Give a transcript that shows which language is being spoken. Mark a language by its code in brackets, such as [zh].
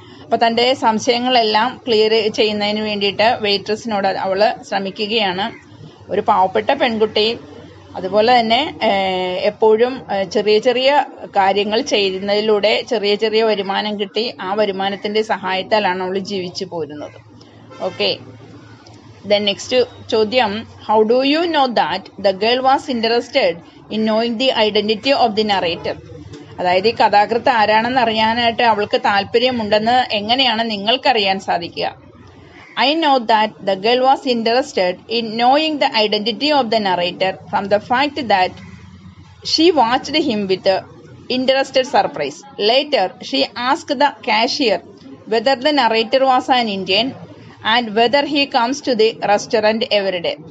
[ml] അപ്പൊ തന്റെ സംശയങ്ങളെല്ലാം ക്ലിയർ ചെയ്യുന്നതിന് വേണ്ടിയിട്ട് വെയിട്രസിനോട് അവൾ ശ്രമിക്കുകയാണ്. ഒരു പാവപ്പെട്ട പെൺകുട്ടി, അതുപോലെ തന്നെ എപ്പോഴും ചെറിയ ചെറിയ കാര്യങ്ങൾ ചെയ്യുന്നതിലൂടെ ചെറിയ ചെറിയ വരുമാനം കിട്ടി ആ വരുമാനത്തിന്റെ സഹായത്താലാണ് അവൾ ജീവിച്ചു പോരുന്നത്. ഓക്കെ. [en] The next ചോദ്യം: How do you know that the girl was interested in knowing the identity of the narrator? [ml] അതായത് ഈ കഥാകൃത്ത് ആരാണെന്ന് അറിയാനായിട്ട് അവൾക്ക് താല്പര്യമുണ്ടെന്ന് എങ്ങനെയാണ് നിങ്ങൾക്കറിയാൻ സാധിക്കുക? [en] I know that the girl was interested in knowing the identity of the narrator from the fact that she watched him with interested surprise. Later, she asked the cashier whether the narrator was an Indian and whether he comes to the restaurant every day.